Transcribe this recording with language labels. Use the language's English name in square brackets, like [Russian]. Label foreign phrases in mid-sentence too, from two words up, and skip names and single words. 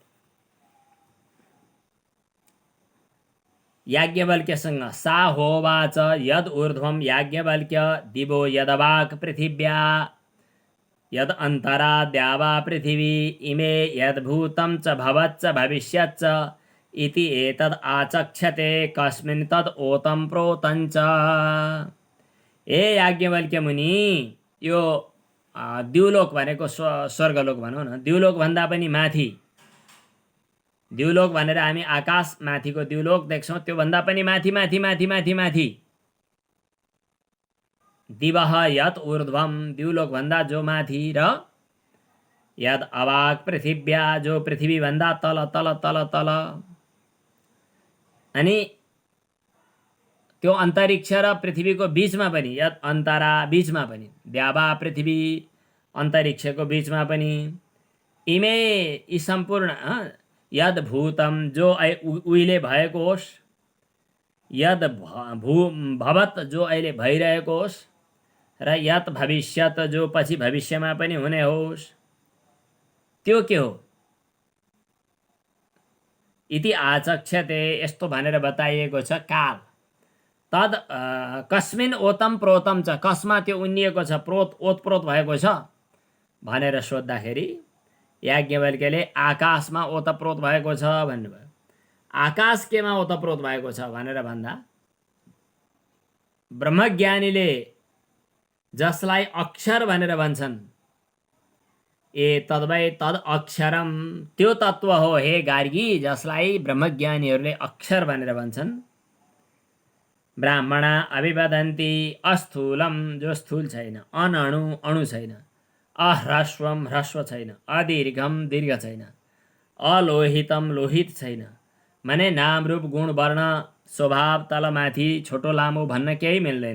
[Sanskrit] याज्ञवल्क्यसँग सा होवाच यद ऊर्ध्वं याज्ञवल्क्य दिवो यदवाक् पृथिव्या यद अन्तरा द्यावा पृथिवी इमे यद्भूतं च भवच्च भविष्यच्च इति एतद् आचक्षते कस्मिन् तद् ओतं प्रोतं च ए याज्ञवल्क्य [Nepali] मुनि यो द्युलोक भनेको स्वर्गलोक भनौँ न द्युलोक भन्दा पनि माथि द्युलोक भनेर हामी आकाश माथिको द्युलोक देख्छौँ त्यो भन्दा पनि माथि माथि माथि माथि माथि [Sanskrit] दिवह यत ऊर्ध्वम [Nepali] द्युलोक भन्दा जो माथि र [Sanskrit] यद अवाक पृथिव्या [Nepali] जो पृथ्वी भन्दा तल तल तल तल अनि त्यो अन्तरिक्ष र पृथ्वीको बीचमा पनि [Sanskrit] यद अन्तरा [Nepali] बीचमा पनि द्यावा पृथ्वी अन्तरिक्षको बीचमा पनि इमे यी सम्पूर्ण [Sanskrit] यद भूतम [Nepali] जो उहिले भएको होस् [Sanskrit] यद भवत [Nepali] जो अहिले भइरहेको होस् र [Sanskrit] यत भविष्यत [Nepali] जो पछि भविष्यमा पनि हुने होस् त्यो के हो [Sanskrit] इति आचक्षते [Nepali] यस्तो भनेर बताइएको छ काल [Sanskrit] तद कस्मिन ओतम प्रोतम [Nepali] छ, कसमा त्यो उन्निएको छ, प्रोत ओतप्रोत भएको छ भनेर सोद्धाखेरि याज्ञवल्क्यले आकाशमा ओतप्रोत भएको छ भन्नुभयो। आकाश केमा ओतप्रोत भएको छ भनेर भन्दा ब्रह्मज्ञानीले जसलाई अक्षर भनेर भन्छन्, [Sanskrit] ए तद्वै तद अक्षरम, [Nepali] त्यो तत्व हो हे गार्गी जसलाई ब्रह्मज्ञानीहरूले अक्षर भनेर भन्छन्। [Sanskrit] ब्राह्मणा अभिवदन्ती अस्थूलम, [Nepali] जो स्थूल छैन, अनणु अणु छैन, अह्रस्वम ह्रस्व छैन, अदीर्घम दीर्घ छैन, अलोहितम लोहित छैन, माने नाम रूप गुण वर्ण स्वभाव तलमाथि छोटो लामो भन्न केही मिल्दैन।